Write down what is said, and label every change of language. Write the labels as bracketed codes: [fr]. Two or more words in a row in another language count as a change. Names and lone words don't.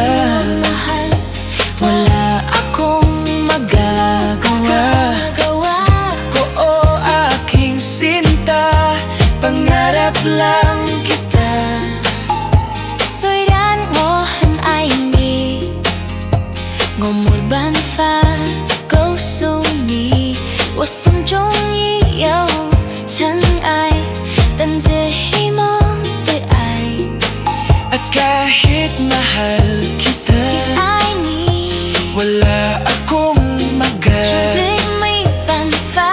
[tl] Mahal, wala akong magagawa. ko o aking sinta, pangarap lang kita. [zh] 虽然我很爱你，我没办法告诉你，我心中已有尘埃，但最希望的爱， [tl] At kahit mahal kita, [zh] 爱你， [tl] wala akong [zh] 绝对没办法。